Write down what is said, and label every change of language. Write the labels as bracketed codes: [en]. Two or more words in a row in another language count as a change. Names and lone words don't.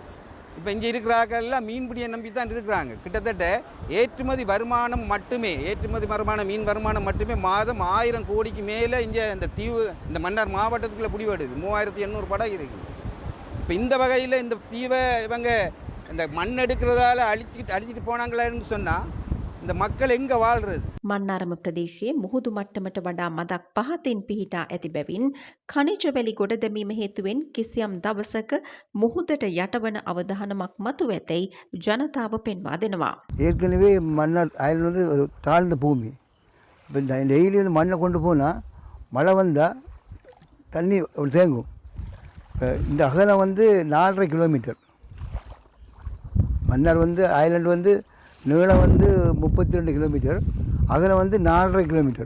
[ta] இப்போ இங்கே இருக்கிறாங்கெல்லாம் மீன்பிடியை நம்பி தான் இருக்கிறாங்க. கிட்டத்தட்ட ஏற்றுமதி வருமானம் மட்டுமே மீன் வருமானம் மட்டுமே மாதம் 1000 கோடிக்கு மேலே இங்கே இந்த தீவு இந்த மன்னார் மாவட்டத்துக்குள்ளே பிடிபடுது. 3800 படகு இருக்குது. இப்போ இந்த வகையில் இந்த தீவை இவங்க இந்த மண் எடுக்கிறதால அழிச்சிட்டு போனாங்களேன்னு சொன்னால் இந்த மக்கள் எங்கே வாழ்கிறது? [si] මන්නාරම ප්‍රදේශයේ මුහුදු මට්ටමට වඩා මදක් පහතින් පිහිටා ඇති බැවින් ಖನಿಜවැලි ගොඩ දැමීම හේතුවෙන් කිසියම් දවසක මුහුදට යටවන අවධානමක් මතුව ඇතැයි ජනතාව පෙන්වා දෙනවා. [ta] ஏற்கனவே மன்னார் அயல் ஒரு தாழ்ந்த பூமி. இப்போ டெய்லி மண்ணை கொண்டு போனால் மழை வந்தால் தண்ணி தேங்கும். இந்த அகலம் 4.5 கிலோமீட்டர். மன்னார் ஐலண்டு நீளம் 32 கிலோமீட்டர், அகலம் 4.5 கிலோமீட்டர்.